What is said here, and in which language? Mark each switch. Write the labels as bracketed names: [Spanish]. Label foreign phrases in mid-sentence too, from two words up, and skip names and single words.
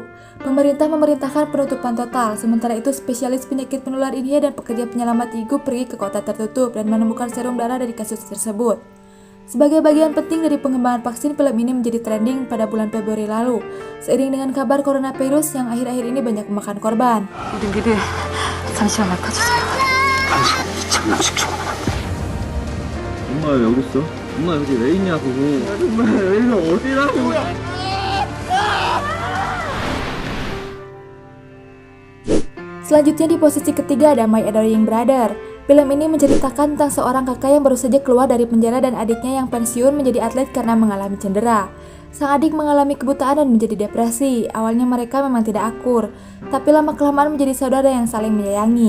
[Indonesian] Pemerintah memerintahkan penutupan total, sementara itu spesialis penyakit menular India dan pekerja penyelamat Yigu pergi ke kota tertutup dan menemukan serum darah dari kasus tersebut. Sebagai bagian penting dari pengembangan vaksin, film ini menjadi trending pada bulan Februari lalu, seiring dengan kabar coronavirus yang akhir-akhir ini banyak memakan korban. [Korean] 우리 미래 잠시만 나가주세요. 당신 2,000명씩 죽어나간다. 엄마 왜 여기 있어? 엄마 여기 왜 있냐고. 엄마 여기가 어디라고. [Indonesian] Selanjutnya di posisi ketiga ada My Adoring Brother. Film ini menceritakan tentang seorang kakak yang baru saja keluar dari penjara dan adiknya yang pensiun menjadi atlet karena mengalami cedera. Sang adik mengalami kebutaan dan menjadi depresi. Awalnya mereka memang tidak akur, tapi lama-kelamaan menjadi saudara yang saling menyayangi.